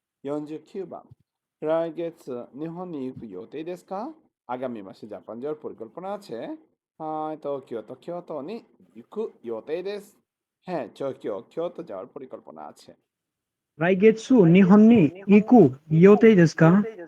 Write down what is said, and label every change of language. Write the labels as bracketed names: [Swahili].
[Japanese] 49番来月日本に行く予定ですか? [Bangla] আগামী মাসে জাপান যাওয়ার পরিকল্পনা আছে? [Japanese] はい、東京と京都に行く予定です。 [Bangla] হ্যাঁ,京都যাওয়ার পরিকল্পনা আছে। [Japanese] 来月日本に行く予定ですか？